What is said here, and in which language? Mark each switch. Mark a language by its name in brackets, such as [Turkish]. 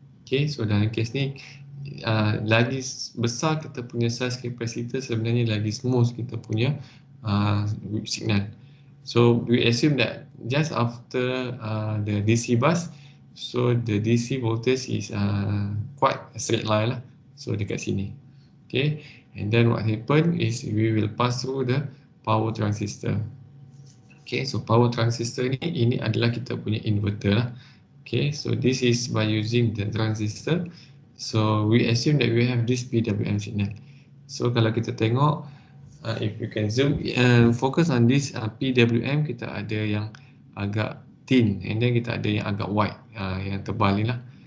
[Malay] Okay, so dalam kes ni lagi besar kita punya size capacitor, sebenarnya lagi smooth kita punya signal. [English] So we assume that just after the DC bus, so the DC voltage is quite a straight line lah. So [Malay] dekat sini, [English] okay, and then what happen is we will pass through the power transistor. [Malay] Okay, so power transistor ni, ini adalah kita punya inverter lah. [English] Okay, so this is by using the transistor. So we assume that we have this PWM signal. [Malay] So kalau kita tengok, [English] if you can zoom, focus on this PWM, [Malay] kita ada yang agak thin and then kita ada yang agak white, yang tebal ni lah.